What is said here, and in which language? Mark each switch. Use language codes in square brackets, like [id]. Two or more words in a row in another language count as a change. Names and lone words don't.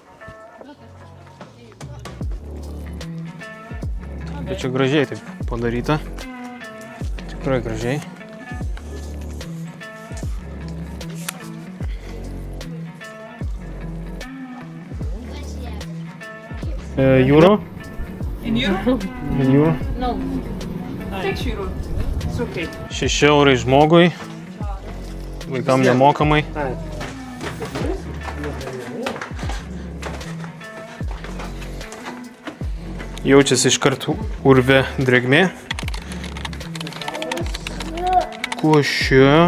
[lt] Bet čia gražiai taip padaryta. Tikrai gražiai. Euro? [en] In euro? Euro. No. 6 euro. It's okay. [lt] 6 eurai žmogui. Vaikam nemokamai. Jaučiasi iškart urve drėgmė. Kuo šio?